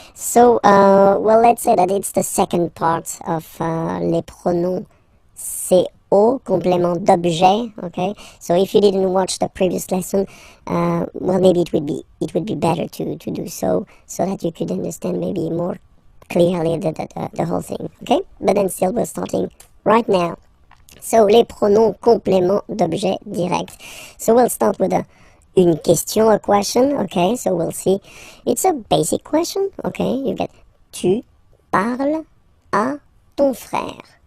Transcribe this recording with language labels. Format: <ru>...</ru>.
<en>So, well, let's say that it's the second part of les pronoms CO, complément d'objet. Okay, so if you didn't watch the previous lesson, well, maybe it would be better to do so that you could understand maybe more clearly the whole thing. Okay, but then still we're starting right now. So,</en> <fr>les pronoms complément d'objet direct.</fr> <en>So, we'll start with une question, a question. Okay, so we'll see. It's a basic question. Okay, you get</en> <fr>tu parles à ton frère.</fr>